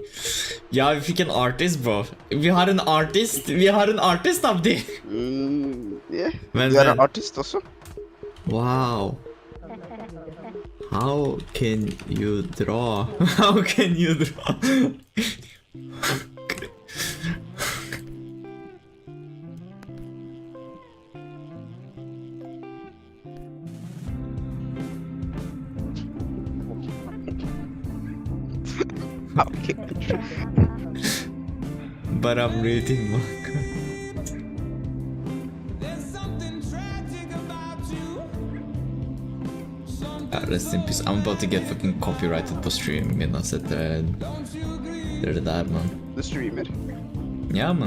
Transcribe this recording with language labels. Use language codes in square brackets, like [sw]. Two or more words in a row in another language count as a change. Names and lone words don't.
[no] Ja, vi fikk en artist, bro. Vi har en artist, Abdi! Yeah. Men, Du er en artist også. [en] Wow. How can you draw? How can you draw? Okay. But I'm reading manga. Rest in peace. I'm about to get fucking copyrighted [no] på streamen min. Altså, det er det der, man. Du streamer. Ja, man.